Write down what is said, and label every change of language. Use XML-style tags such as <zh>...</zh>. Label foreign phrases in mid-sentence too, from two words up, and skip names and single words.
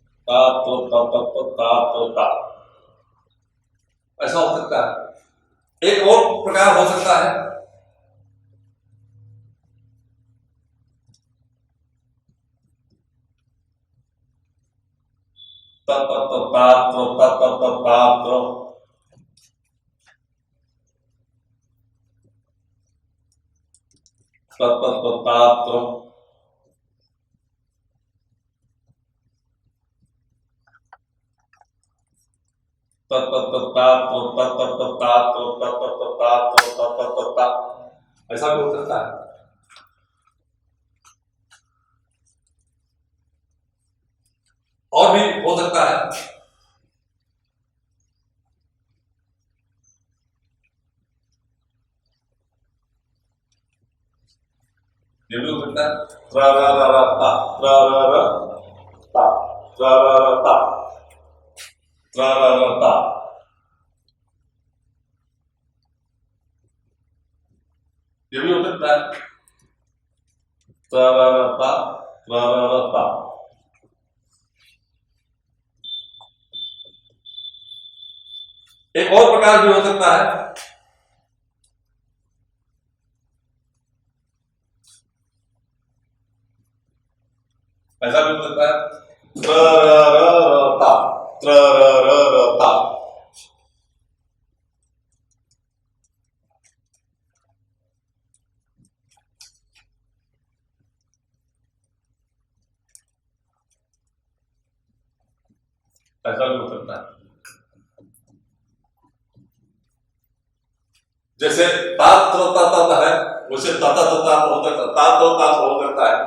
<hi>ता तो ता ता तो ता तो ता, ऐसा हो सकता है। एक और प्रकार हो सकता है ता ता तो ता तो ता ता तो ता तो, ता ता तो ता तो, ता ता तो ता तो ता ता तो ता तो ता ता तो ता तो ता ता तो ता, ऐसा भी हो सकता है। और भी हो सकता है ये भी हो सकता है त्रा रा रा रा ता, त्रा रा रा ता, त्रा रा रा ता, त्रा रा रा ता, ये भी हो सकता है त्रा रा रा ता, त्रा रा रा ता। एक और प्रकार भी हो सकता है ऐसा भी हो सकता है त्रा रा रा रा ता, त्रा रा रा रा ता, ऐसा भी हो सकता है। जैसे तात है वैसे तता तता हो सकता है, तात हो सकता है।</hi>